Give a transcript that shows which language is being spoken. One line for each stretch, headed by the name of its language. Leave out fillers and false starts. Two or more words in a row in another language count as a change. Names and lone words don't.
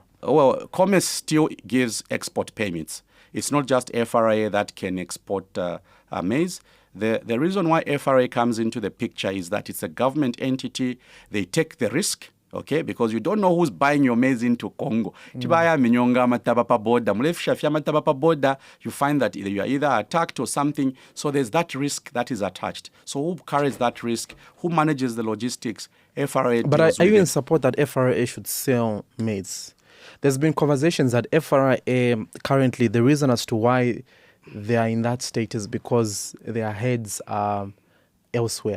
English: Well, commerce still gives export permits. It's not just FRA that can export maize. The reason why FRA comes into the picture is that it's a government entity. They take the risk. okay? Because you don't know who's buying your maize into Congo.
Bemba: Tibaya minyonga matabapa border, mulefisha fya matabapa border,
English: you find that you are either attacked or something. So there's that risk that is attached. So who carries that risk? Who manages the logistics? FRA. But are you in support that FRA should sell maize? There's been conversations that FRA currently, the reason as to why they are in that state is because their heads are elsewhere.